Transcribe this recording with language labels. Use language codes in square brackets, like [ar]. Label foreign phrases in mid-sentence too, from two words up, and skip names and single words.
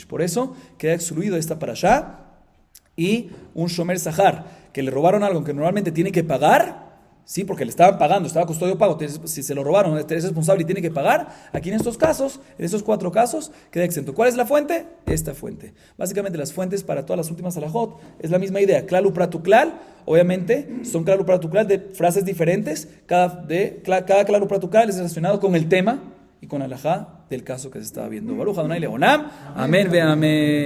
[es] Por eso queda excluido esta parashá. Y un [he] שומר שכר, [es] que le robaron algo que normalmente tiene que pagar, sí, porque le estaban pagando, estaba custodio pago, si se lo robaron, es responsable y tiene que pagar. Aquí en estos casos, en estos 4 casos, queda exento. ¿Cuál es la fuente? Esta fuente. Básicamente las fuentes para todas las últimas alajot es la misma idea. [he] כלל ופרט וכלל, [es] obviamente, son [he] כלל ופרט וכלל [es] de frases diferentes. Cada [he] כלל ופרט וכלל [es] es relacionado con el tema y con alajá del caso que se estaba viendo. [he] ברוך אדני לעולם. אמן ואמן.